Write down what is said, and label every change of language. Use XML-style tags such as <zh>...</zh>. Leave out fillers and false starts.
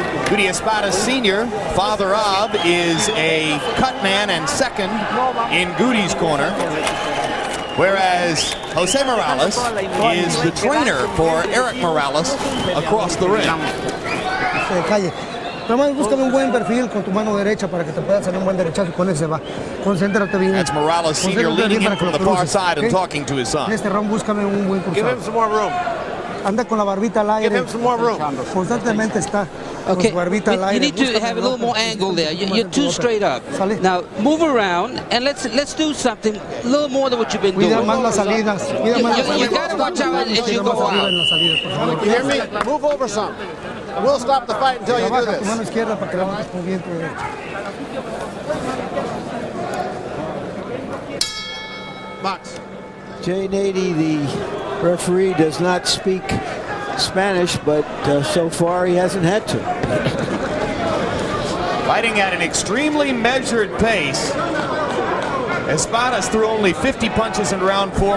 <en>Guty Espadas Sr., father of, is a cut man and second in Guty's corner, whereas Jose Morales is the trainer for Érik Morales across the ring.</en> <es>Nada más búscame un buen perfil con tu mano derecha para que te pueda salir un buen derechazo y con ese va. Concéntrate bien.</es> <en>That's Morales Sr. leading him from the far side and talking to his son.</en> <es>En este round búscame un buen cruzado.</es> <en>Give him some more room.</en> <es>Anda con la barbita al aire.</es> <en>Give him some more room.</en> <es>Constantemente está.</es> <en>Okay,</en> <es>Barbita al aire.</es> <en>you need to have a little more angle there. You're too straight up. Now move around and let's do something a little more than what you've been doing.</en> <es>Cuida más las salidas.</es> <en>You got to watch out as you go out. You hear me? Move over some. We'll stop the fight until you do</en> <es>Tu mano</es> <en>this.</en> <es>izquierda para que levantes con bien tu derecha.</es> <en>Box. Jay Nady, the referee, does not speak Spanish, but so far he hasn't had to. Fighting at an extremely measured pace. Espadas threw only 50 punches in round 4.</en>